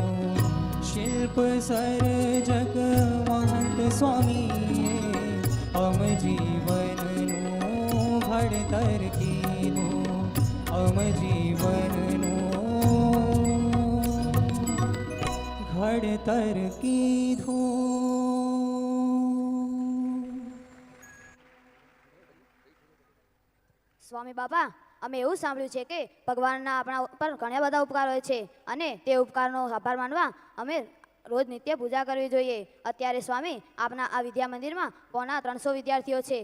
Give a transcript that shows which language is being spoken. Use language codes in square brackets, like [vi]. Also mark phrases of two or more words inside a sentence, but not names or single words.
[gu] શિલ્પ સર્જક મહંત સ્વામીએ અમ જીવનનુ ઘડતર કીધો, અમ જીવનનુ ઘડતર કીધો। સ્વામી બાપા, અમે એવું સાંભળ્યું છે કે ભગવાનના આપણા ઉપર ઘણા બધા ઉપકાર હોય છે, અને તે ઉપકારનો આભાર માનવા અમે રોજ નિત્ય પૂજા કરવી જોઈએ. અત્યારે સ્વામી, આપના આ વિદ્યા મંદિરમાં પોણા 300 વિદ્યાર્થીઓ છે.